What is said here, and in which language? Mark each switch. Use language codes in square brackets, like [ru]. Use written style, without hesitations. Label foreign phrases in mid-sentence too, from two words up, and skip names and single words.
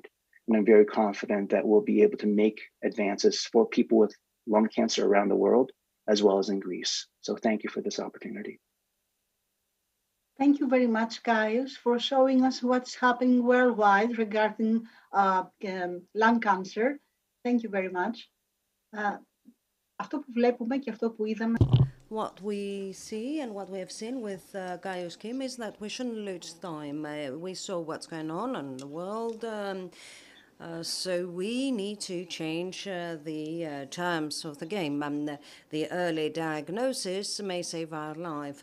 [en] And I'm very confident that we'll be able to make advances for people with lung cancer around the world, as well as in Greece. So thank you for this opportunity. Thank you very much, Gaius, for showing us what's happening worldwide regarding lung cancer. Thank you very much. [el] Αυτό που βλέπουμε και αυτό που είδαμε. [en] What we see and what we have seen with Gaius Kim is that we shouldn't lose time. We saw what's going on in the world. So we need to change the terms of the game. The early diagnosis may save our life.